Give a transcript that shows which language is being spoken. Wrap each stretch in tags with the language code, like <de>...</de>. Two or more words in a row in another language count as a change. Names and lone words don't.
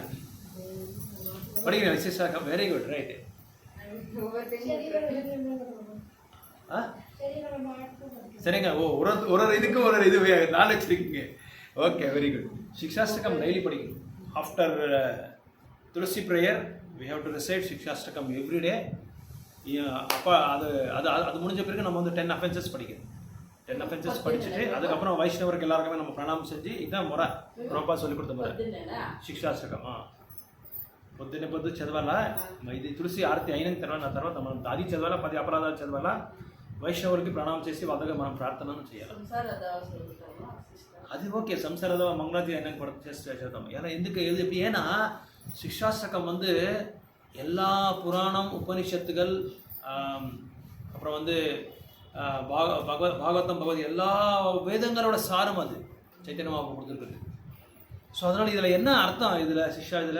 <en>சிக்ஷாஷ்டகம் very good, right.</en> <ta>சரிங்க, ஒரு இதுக்கு ஒரு இது நாலேஜ் இருக்கீங்க.</ta> <en>Okay, very good.</en> <ta>சிக்ஷாஷ்டகம் டெய்லி படிக்கணும்.</ta> <en>After Tulasi prayer we have to recite Shikshashtakam every day.</en> <ta>அப்போ அது முடிஞ்ச பிறகு நம்ம வந்து 10 offenses படிக்கணும். 10 offenses படிச்சுட்டு அதுக்கப்புறம் வைஷ்ணவருக்கு எல்லாருக்குமே நம்ம பிரணாமம் செஞ்சு, இதுதான் முறை, ரொம்ப சொல்லிக் கொடுத்த முறை ಶಿಕ್ಷಾಷ್ಟಕಂ.</ta> <te>పొద్దున్నే చదవాలా, ఇది తులసి ఆరతి అయిన తర్వాత అది చదవాలా, 10 అపరాధాలు చదవాలా, వైష్ణవులకి ప్రణామం చేసి వాళ్ళగా మనం ప్రార్థనను చేయాలి. అది ఓకే, సంసాರದ మంగళాதி అయినా కూడా చేద్దాం.</te> <ta>ஏன்னா ఎందుకు ஏன்னா சிக்ஷாஸ்திரகம் வந்து எல்லா புராணம் உபனிஷத்துகள் அப்புறம் வந்து பாகவதம் பகவத் எல்லா வேதங்களோட சாரம் அது சைத்தன்ய மகாபிரபு கொடுத்துருக்குது. ஸோ அதனால இதில் என்ன அர்த்தம், இதில் சிஷ்யா இதில்</ta>